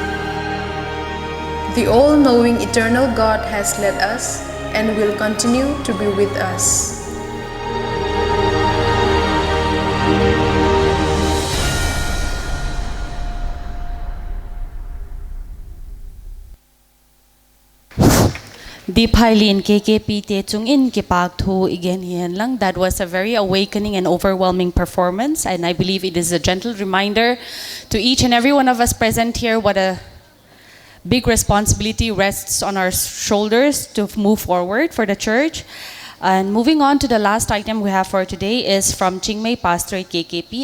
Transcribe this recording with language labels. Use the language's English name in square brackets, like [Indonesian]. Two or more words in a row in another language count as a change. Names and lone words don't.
[English] The all-knowing eternal God has led us and will continue to be with us. [Thado Chin] The Phailian KKP te chung in kipak thu again hian lang. [English] That was a very awakening and overwhelming performance, and I believe it is a gentle reminder to each and every one of us present here what a big responsibility rests on our shoulders to move forward for the church. And moving on to the last item we have for today is from Chingmei Pastorate KKP.